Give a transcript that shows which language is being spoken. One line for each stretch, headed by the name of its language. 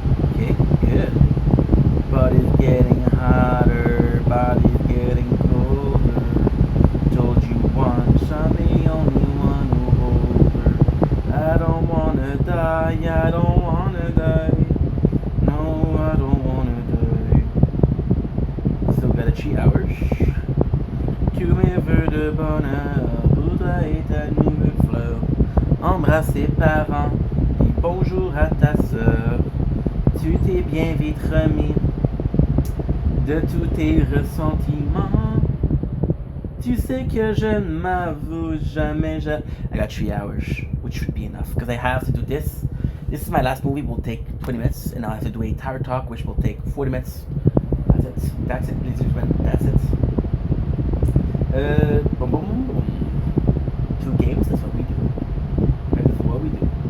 English: Okay, good. Body's getting hotter, body's getting colder. Told you once I'm the only one who holds her. I don't wanna die, I don't wanna die. No, I don't wanna die. Still got a 3 hours.
French: Tu me veux de bonheur, voudrais ta nouvelle fleur. Embrasse tes parents, dis bonjour à ta sœur. Tu t'es bien vite remis de tous tes ressentiments. Tu sais que je ne m'avoue jamais.
English: I got 3 hours, which should be enough because I have to do this. This is my last movie. Will take 20 minutes, and I'll have to do a tower talk, which will take 40 minutes. That's it. That's it, ladies and gentlemen. That's it. Boom, boom, boom. 2 games. That's what we do. That's what we do.